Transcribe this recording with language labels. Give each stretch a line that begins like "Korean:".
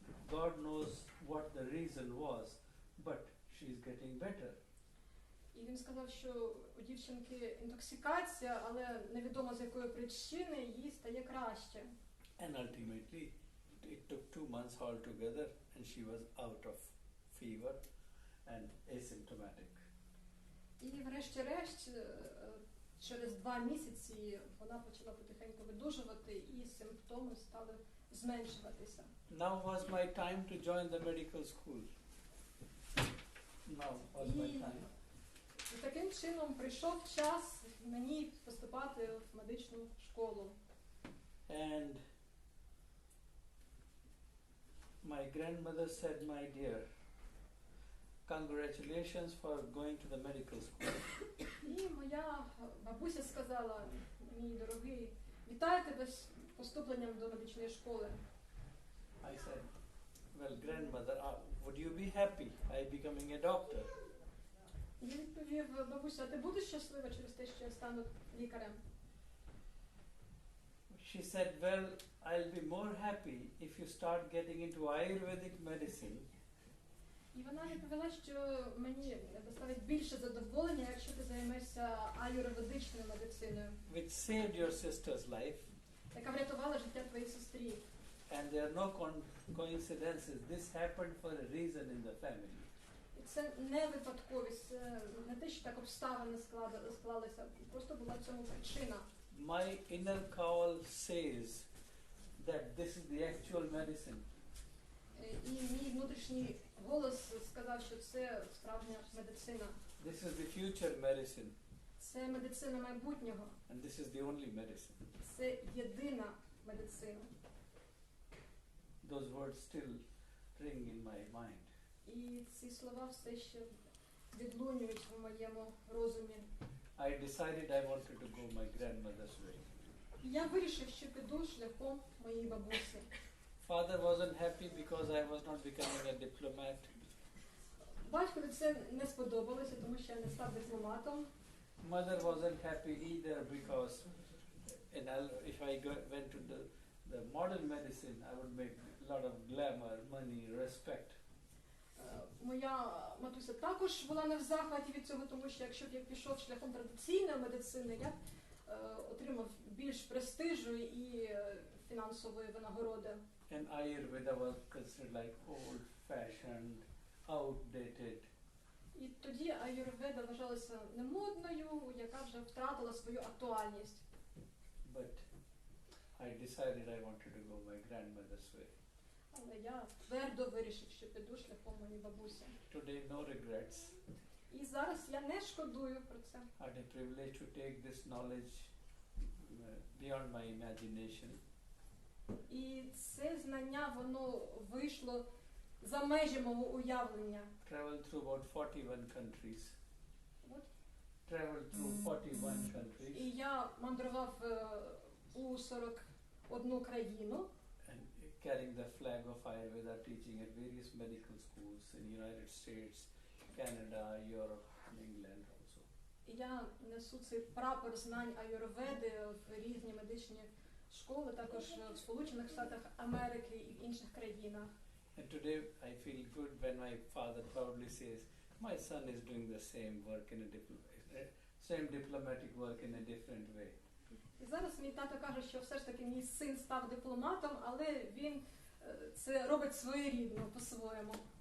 English: God knows what the reason was, but she's getting better.
Ukrainian: І він сказав, що у дівчинки інтоксикація, але невідомо з якої причини їй стає краще.
English: And ultimately, it took 2 months altogether, and she was out of fever and asymptomatic.
Ukrainian: І врешті-решт, через 2 місяці вона почала потихеньку видужувати, і симптоми стали зменшуватися.
English: Now was my time to join the medical school. Now was my time.
Ukrainian: І таким чином прийшов час мені поступати в медичну школу.
English: And my grandmother said, my dear, congratulations for going to the medical school.
Ukrainian: І моя бабуся сказала, мій дорогий, вітаю тебе з поступленням до медичної школи.
English: I said, well, grandmother, would you be happy I becoming a doctor?
Ukrainian: Я відповів, бабуся, а ти будеш щаслива через те, що я стану лікарем?
English: She said, well, I'll be more happy if you start getting into Ayurvedic medicine.
Ukrainian: І вона відповіла, що мені доставить більше задоволення, якщо ти займешся аюрведичною медициною,
English: Which saved your sister's life.
Ukrainian: яка врятувала життя твоїй сестрі.
English: And there are no coincidences. This happened for a reason in the family.
Ukrainian: І це не випадковість, це не те, що так обставини склалися, просто була в цьому причина.
English: My inner call says that this is the actual medicine.
Ukrainian: І мій внутрішній голос сказав, що це справжня медицина.
English: This is the future medicine.
Ukrainian: Це медицина майбутнього.
English: And this is the only medicine.
Ukrainian: Це єдина медицина.
English: Those words still ring in my mind.
Ukrainian: І ці слова все ще відлунюють у моєму розумі.
English: I decided I wanted to go my grandmother's way.
Ukrainian: І я вирішив, що піду шляхом моєї бабусі.
English: Father wasn't happy because I was not becoming a diplomat.
Ukrainian: Батькові це не сподобалося, тому що я не став дипломатом.
English: Mother wasn't happy either because if I went to the modern medicine, I would make a lot of glamour, money, respect.
Ukrainian: Моя матуся також була не в захваті від цього, тому що якщо б я пішов шляхом традиційної медицини, я б отримав більш престижу і фінансової винагороди.
English: And Ayurveda was considered like old-fashioned, outdated.
Ukrainian: І тоді аюрведа вважалася немодною, яка вже втратила свою актуальність.
English: But I decided I wanted to go my grandmother's way.
Ukrainian: Але я твердо вирішив, що піду шляхом моєї бабусі.
English: Today, no regrets.
Ukrainian: І зараз я не шкодую про це.
English: I had a privilege to take this knowledge beyond my imagination.
Ukrainian: І це знання, воно вийшло за межі мого уявлення.
English: Traveled through about 41 countries. What? Traveled through 41 countries.
Ukrainian: І я мандрував у 41 країну.
English: And carrying the flag of Ayurveda, teaching at various medical schools in the United States, Canada, Europe, and England also.
Ukrainian: І я несу цей прапор знань аюрведи в різні медичні школи, також в Сполучених Штатах Америки і в інших країнах.
English: And today I feel good when my father proudly says, my son is doing the same work in same diplomatic work in a different way.
Ukrainian: І зараз мій тато каже, що все ж таки мій син став дипломатом, але він це робить своєрідно, по-своєму.